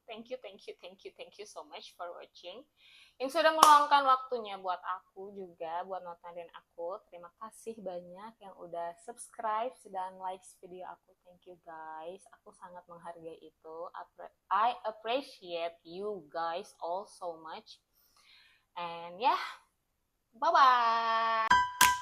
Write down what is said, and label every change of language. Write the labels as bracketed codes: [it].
[en] Thank you so much for watching. [id] Yang sudah meluangkan waktunya buat aku juga, buat nontonin aku. Terima kasih banyak yang udah subscribe dan like video aku. [en] Thank you guys. [id] Aku sangat menghargai itu. [en] I appreciate you guys all so much. And yeah, bye-bye.